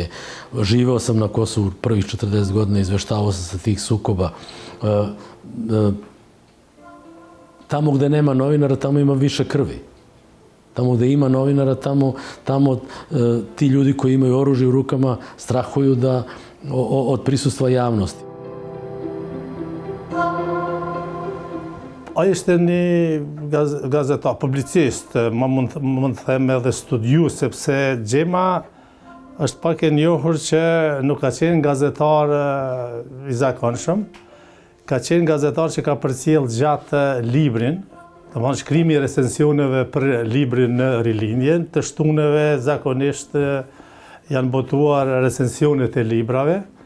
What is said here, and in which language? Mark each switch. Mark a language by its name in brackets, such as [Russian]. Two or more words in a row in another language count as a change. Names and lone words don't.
[Serbian] Živeo sam na Kosovu prvih 40 godina, izveštavao sam sa tih sukoba. Tamo gde nema novinara, tamo ima više krvi. Tamo gde ima novinara, tamo ti ljudi koji imaju oružje u rukama strahuju od prisustva javnosti. [Albanian] Ai ishte një gazetar, publicist, ma mund të them edhe studiu, sepse Gjema është pak e njohur që nuk ka qenë gazetar i zakonshëm, ka qenë gazetar që ka përcjell gjatë librin, domethënë shkrimi i recensioneve për librin në rilindjen, të shtuneve zakonisht janë botuar recensionet e librave